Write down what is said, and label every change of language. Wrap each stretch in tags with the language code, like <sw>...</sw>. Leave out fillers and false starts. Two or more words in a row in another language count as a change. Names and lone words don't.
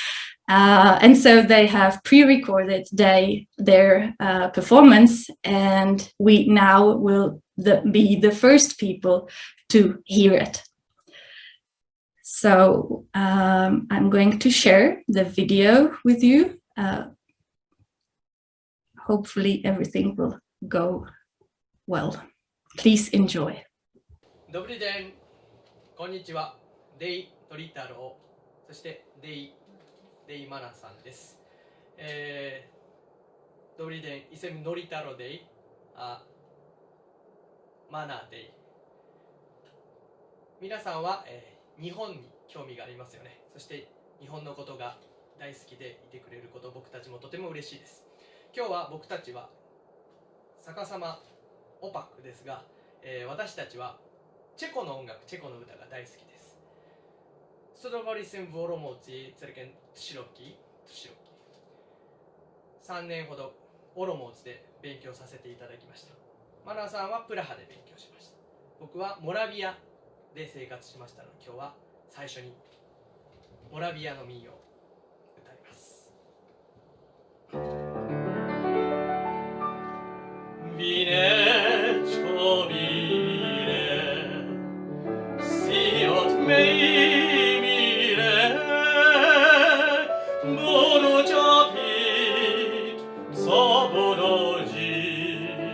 <en>And so they have pre-recorded their performance, and we now will be the first people to hear it. So I'm going to share the video with you. Hopefully everything will go well. Please enjoy.</en> <cs>Dobrý den,</cs> <ja>konnichiwa, Dei Noritaro, そしてDei Mana さんです。</ja> <cs>Dobrý den, jsem Noritaro Dei a Mana Dei。</cs> <ja>皆さんは、日本に興味がありますよね。そして日本のことが大好きでいてくれること、僕たちもとても嬉しいです。今日は僕たちは逆さまオパクですが、私たちはチェコの音楽、チェコの歌が大好きです。</ja> <cs>Studovali jsem v Olomouci celkem 3 roky。</cs> <ja>3 年ほどオロモーツで勉強させていただきました。マナさんはプラハで勉強しました。僕はモラビアで生活しましたので、今日は最初にモラビアの民謡を歌います。</ja> <cs>Vinečko bílé, si od mej míle, budu tě pít, co budu žít.</cs>